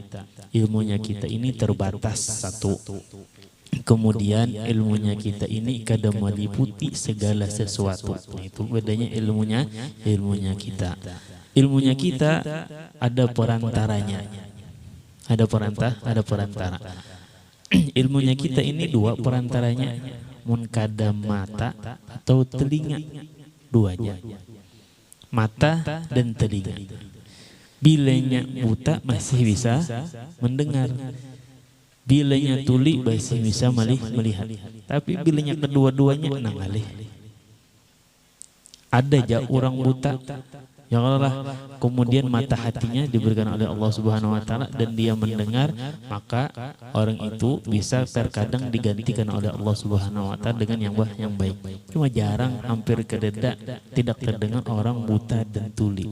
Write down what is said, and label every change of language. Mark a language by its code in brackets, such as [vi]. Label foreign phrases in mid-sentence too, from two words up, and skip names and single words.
[id] Ilmunya kita ini terbatas satu. Kemudian ilmunya kita ini kada meliputi segala sesuatu. Itu bedanya ilmunya kita. Ilmunya kita ada perantaranya. Ada perantara. Ilmunya kita ini dua perantaranya. [bjn] Mun kada mata atau telinga, duanya. [id] Mata dan telinga. Bilanya buta masih bisa mendengar. Bilanya tuli masih bisa melihat. Tapi bilanya kedua-duanya nangalih. Ada aja orang buta, [ar] ya Allah, [id] kemudian mata hatinya diberikan oleh [ar] Allah Subhanahu wa taala [id] dan dia mendengar, maka orang itu bisa terkadang digantikan oleh [ar] Allah Subhanahu wa taala [id] dengan yang baik. Cuma jarang, hampir tidak terdengar orang buta dan tuli.